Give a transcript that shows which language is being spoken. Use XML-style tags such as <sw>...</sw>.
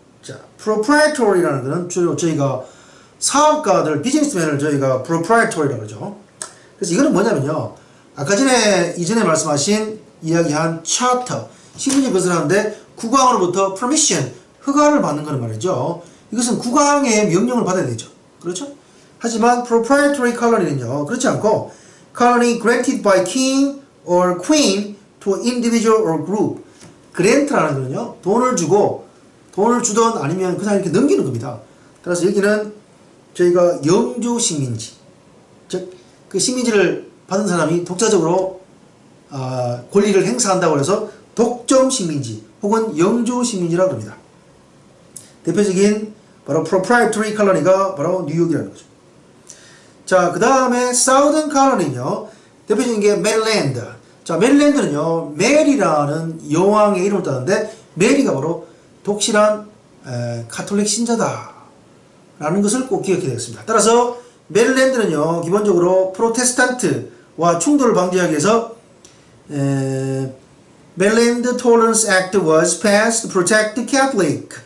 <ko>자, proprietary라는 것은 주로 저희가 사업가들, 비즈니스맨을 저희가 proprietary라고 그러죠. 그래서 이거는 뭐냐면요, 아까 이전에 말씀하신 이야기한 차터, 식민지 건설하는데 국왕으로부터 permission, 허가를 받는 거는 말이죠. 이것은 국왕의 명령을 받아야 되죠. 그렇죠?</ko> <en>하지만 proprietary colony는요,</en> <ko>그렇지 않고</ko> <en>colony granted by king or queen to an individual or group.</en> <ko>grant라는 거는요, 돈을 주던 아니면 그냥 이렇게 넘기는 겁니다. 따라서 여기는 저희가 영주 식민지, 즉 그 식민지를 받은 사람이 독자적으로 권리를 행사한다고 해서 독점 식민지 혹은 영주 식민지라고 합니다. 대표적인 바로 proprietary colony가 바로 뉴욕이라는 거죠. 자, 그 다음에 Southern colony는요, 대표적인 게 메릴랜드. 자, 메릴랜드는요, 메리라는 여왕의 이름을 따는데 메리가 바로 독실한 카톨릭 신자다 라는 것을 꼭 기억해야 되겠습니다. 따라서 메릴랜드는요, 기본적으로 프로테스탄트와 충돌을 방지하기 위해서</ko> <en>Maryland Tolerance Act was passed to protect the Catholic.</en>